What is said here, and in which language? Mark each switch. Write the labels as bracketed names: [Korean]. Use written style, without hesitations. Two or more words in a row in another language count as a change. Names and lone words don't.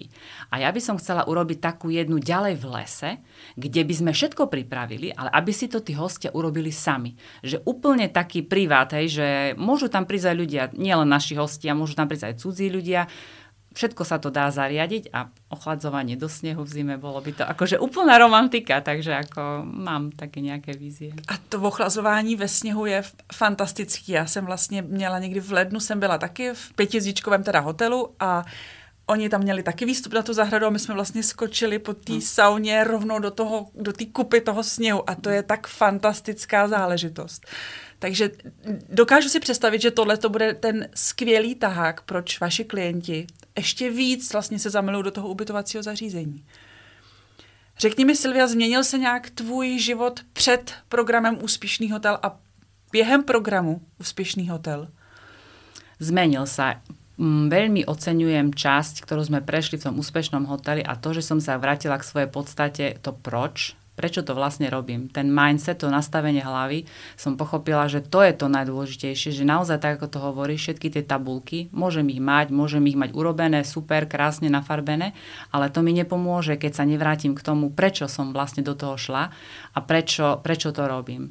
[Slovak] A ja by som chcela urobiť takú jednu ďalej v lese, kde by sme všetko pripravili, ale aby si to tí hostia urobili sami. Že úplne taký privát, že môžu tam prísť aj ľudia, nielen naši hostia, môžu tam prísť aj cudzí ľudia. Všetko sa to dá zariadiť a ochladzovanie do snehu v zime bolo by to akože úplná romantika, takže ako mám také nějaké vízie. [Czech] A to ochlazování ve sněhu je fantastický. Já jsem vlastně měla někdy v lednu, jsem byla taky v 5hvězdičkovém teda hotelu a oni tam měli taky výstup na tu zahradu a my jsme vlastně skočili po té sauně rovnou do té kupy toho sněhu a to je tak fantastická záležitost. Takže dokážu si představit, že tohle to bude ten skvělý tahák, proč vaši klienti ještě víc vlastně se zamilují do toho ubytovacího zařízení. Řekni mi, Silvia, změnil se nějak tvůj život před programem Úspěšný hotel a během programu Úspěšný hotel? [Slovak] Zmenil sa. Veľmi oceňujem časť, ktorú sme prešli v tom úspešnom hoteli a to, že som sa vrátila k svojej podstate, to prečo to vlastne robím. Ten mindset, to nastavenie hlavy, som pochopila, že to je to najdôležitejšie, že naozaj, tak ako to hovorí, všetky tie tabulky, môžem ich mať urobené, super, krásne nafarbené, ale to mi nepomôže, keď sa nevrátim k tomu, prečo som vlastne do toho šla a prečo to robím.